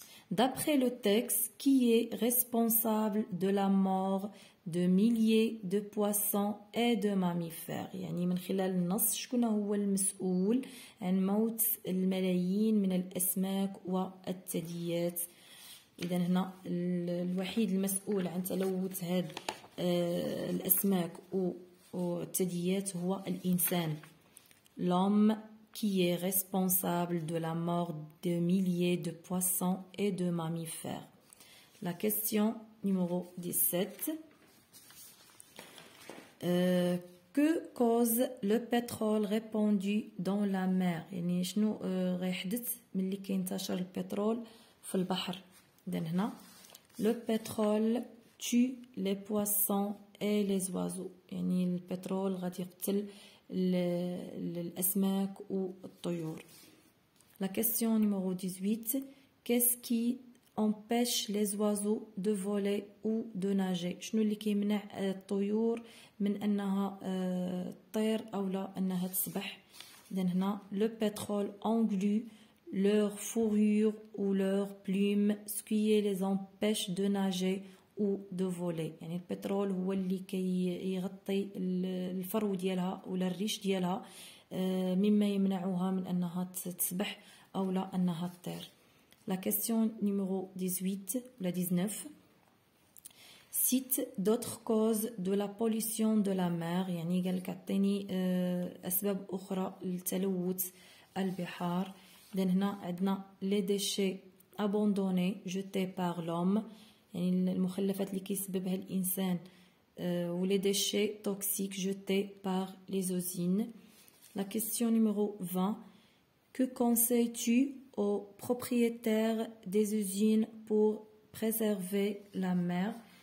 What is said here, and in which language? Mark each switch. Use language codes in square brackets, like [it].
[fr] D'après le texte, qui est responsable de la mort de milliers de poissons et de mammifères؟ [ar] يعني من خلال النص شكون هو المسؤول عن موت الملايين من الأسماك والثدييات؟ إذا هنا الوحيد المسؤول عن تلوث هاد الأسماك والثدييات هو الإنسان. [fr] L'homme qui est responsable de la mort de milliers de poissons et de mammifères. La question numéro 17. Que cause le pétrole répandu dans la mer؟ [ar] يعني شنو غيحدث ملي كينتشر البترول في البحر؟ [fr] إذن هنا le pétrole tue les poissons et les oiseaux. [ar] يعني البترول غادي يقتل الأسماك والطيور. [fr] La question numéro 18. Qu'est-ce qui empêche les oiseaux de voler ou de nager. [ar] شنو اللي كيمنع الطيور من أنها تطير أو لا أنها تسبح؟ إذن هنا [fr] le pétrole englue leur fourrure ou leurs plumes, ce qui les empêche de nager ou de voler. [ar] يعني البترول هو اللي كيغطي الفرو ديالها ولا الريش ديالها مما يمنعها من أنها تسبح أو لا أنها تطير. [fr] La question numéro 18 ou la 19. Cite d'autres causes de la pollution de la mer. [ar] يعني قال لك عطيني أسباب أخرى لتلوث البحار. إذن هنا عندنا [fr] les déchets abandonnés jetés par l'homme. [ar] يعني المخلفات اللي كيسببها الإنسان و [fr] les déchets toxiques jetés par les usines. La question numéro 20. Que conseilles-tu aux propriétaires des usines pour préserver la mer?